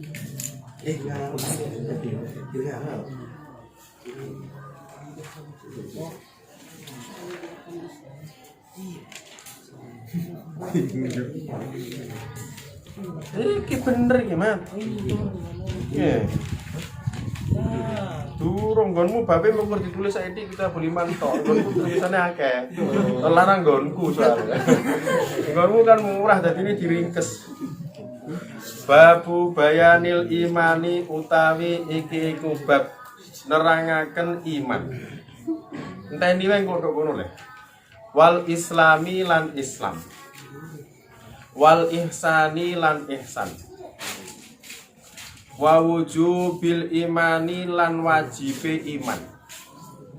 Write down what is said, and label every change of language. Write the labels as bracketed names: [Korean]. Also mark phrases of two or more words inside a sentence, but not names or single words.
[Javanese] Iki bener iki, Mat. Nggih. Durung nggonmu babe mung ditulis saiki kita beli mantok. Nggonku tulisane akeh. Larang nggonku soalnya. Nggonmu kan murah dadine diringkes. [Arabic] باب بيان الإيمان [Javanese] utawi iki iku bab nerangaken iman. Enteni wae kok ngono le. [Arabic] والإسلام [Javanese] lan Islam. [Arabic] والإحسان [Javanese] lan ihsan. [Arabic] ووجوب الإيمان [Javanese] lan wajibe iman.